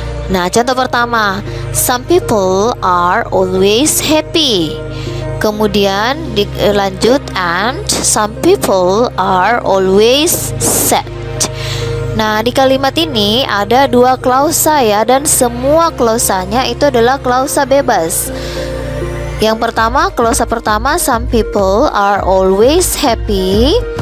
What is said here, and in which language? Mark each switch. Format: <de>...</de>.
<id>Nah, contoh pertama,</id> <en>some people are always happy.</en> <id>Kemudian dilanjut</id> <en>and some people are always sad.</en> <id>Nah, di kalimat ini ada dua klausa ya, dan semua klausanya itu adalah klausa bebas. Yang pertama, klausa pertama,</id> <en>some people are always happy.</en>